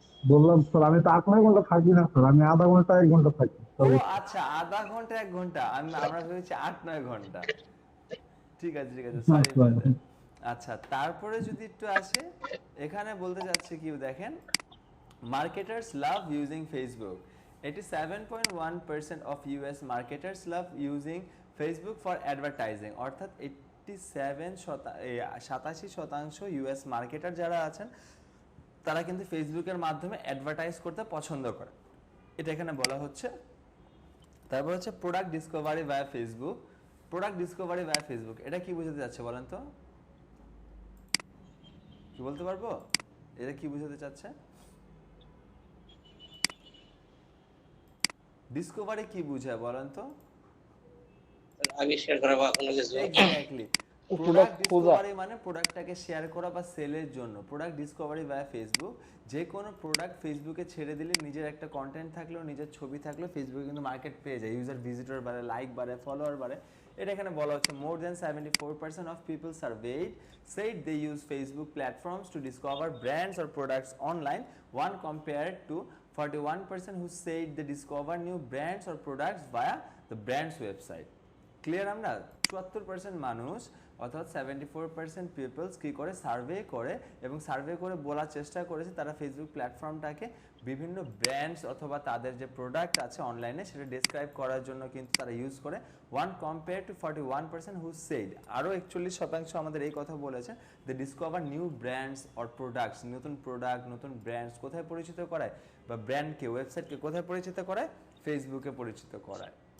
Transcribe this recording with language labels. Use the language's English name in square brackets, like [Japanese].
[Bangla] বললাম স্যার আমি তো 8-9 ঘন্টা থাকি না স্যার, আমি আধা ঘন্টা 1 ঘন্টা থাকি। ও আচ্ছা, আধা ঘন্টা 1 ঘন্টা, আমরা ভেবেছি 8-9 ঘন্টা। ঠিক আছে ঠিক আছে, সরি ব্রাদার। আচ্ছা, তারপরে যদি একটু আসে, এখানে বলতে যাচ্ছে কি দেখেন, [English] marketers love using Facebook. 87.1% of US marketers love using Facebook for advertising. [Bangla] অর্থাৎ 87% US মার্কেটার যারা আছেন তারা কিন্তু ফেসবুকের মাধ্যমে অ্যাডভার্টাইজ করতে পছন্দ করে, এটা এখানে বলা হচ্ছে। তারপর হচ্ছে product Discovery by Facebook. Product Discovery by Facebook, এটা কি বোঝাতে যাচ্ছে বলেন তো? কি বলতে পারবো এটা কি বোঝাতে চাচ্ছে? ডিসকভারি কি বোঝায় বলেন তো? আবিষ্কার করা বা কোনো কিছু। এক্স্যাক্টলি, প্রোডাক্ট ডিসকভারি মানে প্রোডাক্টটাকে শেয়ার করা বা সেলের জন্য। প্রোডাক্ট ডিসকভারি বাই ফেসবুক, যে কোনো প্রোডাক্ট ফেসবুকে ছেড়ে দিলে নিজের একটা কন্টেন্ট থাকলেও, নিজের ছবি থাকলেও ফেসবুকে কিন্তু মার্কেট পেয়ে যায়, ইউজার ভিজিটর বাড়ে, লাইক বাড়ে, ফলোয়ার বাড়ে। এটা এখানে বলা হচ্ছে [English] More than 74% of people surveyed said they use Facebook platforms to discover brands or products online, one compared to 41% who said they discover new brands or products via the brand's website. [Bangla] Clear? আমরা 74% মানুষ অর্থাৎ 74% people's কি করে survey করে এবং survey করে বলার চেষ্টা করেছে তারা ফেসবুক প্ল্যাটফর্মটাকে বিভিন্ন ব্র্যান্ডস অথবা তাদের যে প্রোডাক্ট আছে অনলাইনে সেটা ডেসক্রাইব করার জন্য কিন্তু তারা ইউজ করে, [English] one compare to 41% who said, [Bangla] আরও 41% আমাদের এই কথা বলেছে [English] they discover new brands or products, [Bangla] নতুন প্রোডাক্ট নতুন ব্র্যান্ডস কোথায় পরিচিত করায় বা ব্র্যান্ডকে ওয়েবসাইটকে কোথায় পরিচিত করায়, ফেসবুকে পরিচিত করায়।